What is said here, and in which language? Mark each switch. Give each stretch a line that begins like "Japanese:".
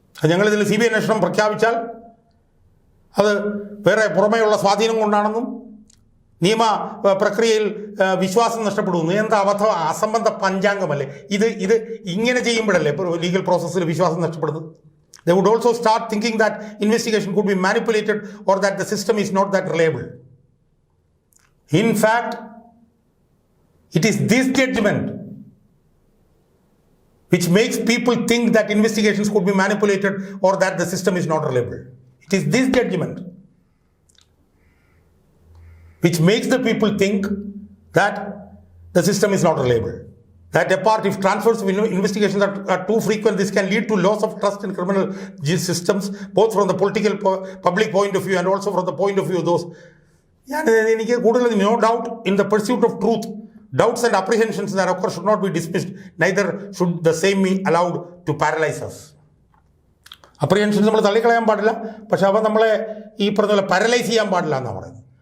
Malayalam: ഞങ്ങളിതിൽ CBI അന്വേഷണം പ്രഖ്യാപിച്ചാൽ അത് വേറെ പുറമേയുള്ള സ്വാധീനം കൊണ്ടാണെന്നും നിയമ പ്രക്രിയയിൽ വിശ്വാസം നഷ്ടപ്പെടുന്നു. എന്താ അസംബന്ധ പഞ്ചാംഗമല്ലേ ഇത് ഇങ്ങനെ ചെയ്യുമ്പോഴല്ലേ ലീഗൽ പ്രോസസ്സിൽ വിശ്വാസം നഷ്ടപ്പെടുന്നത്?
English: They would also start thinking that investigation could be manipulated or that the system is not that reliable. In fact, it is this judgment which makes people think that investigations could be manipulated or that the system is not reliable. It is this judgment which makes the people think that the system is not reliable. That apart, if transfers of investigations are too frequent, this can lead to loss of trust in criminal systems, both from the political public point of view and also from the point of view of those.
Malayalam: എനിക്ക് കൂടുതൽ
English: no doubt in the pursuit of truth. Doubts and apprehensions that occur should not be dismissed. Neither should the same be allowed to paralyze us.
Malayalam: Apprehensions നമ്മൾ തള്ളിക്കളയാൻ പാടില്ല, പക്ഷെ അവ നമ്മളെ ഈ പറഞ്ഞ പോലെ പാരലൈസ് ചെയ്യാൻ പാടില്ല എന്നാണ് പറയുന്നത്.